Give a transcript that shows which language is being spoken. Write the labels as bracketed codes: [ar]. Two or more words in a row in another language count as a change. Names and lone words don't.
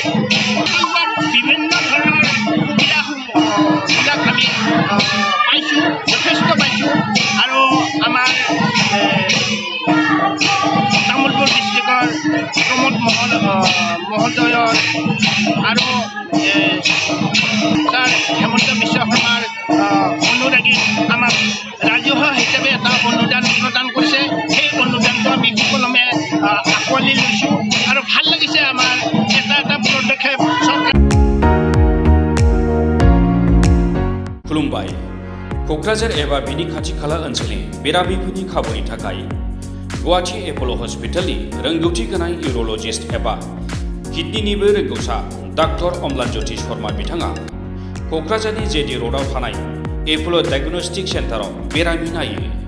[as] বিভিন্ন ধৰণৰ সুবিধাবিলাক আমি পাইছোঁ, যথেষ্ট পাইছোঁ আৰু আমাৰ তামোলপুৰ ডিষ্ট্ৰিক্টৰ প্ৰমোদ মহোদয়ৰ আৰু ছাৰ হেমন্ত বিশ্ব শৰ্মাৰ অনুৰাগী আমাক ৰাজহুৱা হিচাপে এটা অনুদান প্ৰদান কৰিছে। সেই অনুদানটো আমি সুকলমে আঁকোৱালি লৈছোঁ আৰু ভাল লাগিছে। আমাৰ এটা পদক্ষেপ চৰকাৰ। [brx] खुलुमबाय। क'क्राझार एबा बिनि खाथि खाला ओनसोलनि बेरामिफोरनि खाबुनि थाखाय गुवाहाटी एप'ल' हस्पिटालनि रोंगौथि गोनां इउर'लजिस्ट एबा किडनिनिबो रोंगौसा डाक्टर अम्लानज्योति शर्मा बिथाङा क'क्राझारनि जेडि र'डआव थानाय एप'ल' डायग्नोस्टिक सेन्टाराव बेरामि नायो।